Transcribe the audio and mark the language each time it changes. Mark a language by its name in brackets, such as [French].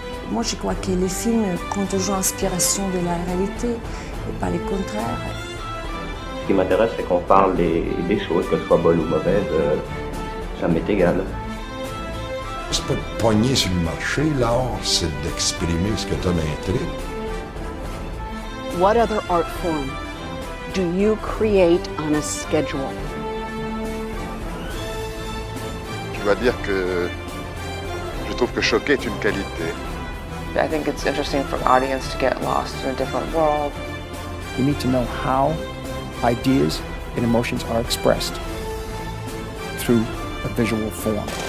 [French] Moi, je crois que les films prennent toujours inspiration de la réalité et pas le contraire. Ce qui m'intéresse, c'est qu'on parle des choses, que ce soit bonnes ou mauvaises, ça m'est égal. C'est pas de pogner sur le marché, l'art, c'est d'exprimer ce que t'as d'intrigue. [English] What other art form do you create on a schedule? [French] Je dois dire que je trouve que choquer est une qualité. [English] I think it's interesting for an audience to get lost in a different world. You need to know how ideas and emotions are expressed through a visual form.